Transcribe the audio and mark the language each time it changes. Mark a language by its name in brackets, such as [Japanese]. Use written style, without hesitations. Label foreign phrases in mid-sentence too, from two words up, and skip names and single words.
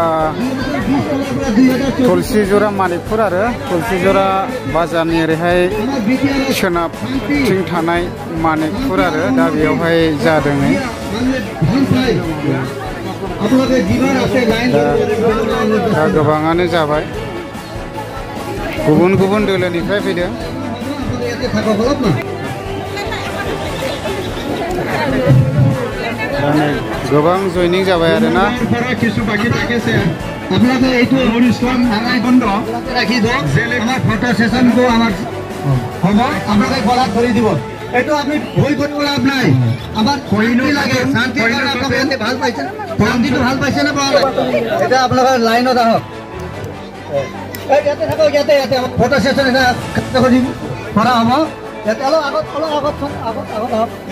[Bodo] तुलसीजरा मानिकपुर आरो तुलसीजरा बाजारनि ओरैहाय सोनाबथिं थानाय मानिकपुर आरो दा बेयावहाय जादों नै दा गोबाङानो जाबाय गुबुन गुबुन दोलोनिफ्राय फैदों गोबां जयनिं जाबाय आरोना [Assamese] কিছু বাকি থাকিছে আপোনালোকে এইটো অনুষ্ঠান আগাই বন্ধ ৰাখি দিয়ক যেলে আমাৰ ফটো সেশনটো আমাৰ হ'ব আপোনালোকে গলাত ধৰি দিব এইটো আপুনি ভয় কৰিব লাভ নাই আমাৰ শান্তি লাগে শান্তি কাৰণে আপোনালোকে ভাল পাইছে শান্তিটো ভাল পাইছে না পালে এটা আপোনালোকে লাইনত আহক ইয়াতে থাকক ইয়াতে আমাৰ [English] photo session [Assamese] এটা কৰি কৰা হ'ব ইয়াতে আগত আগত আগত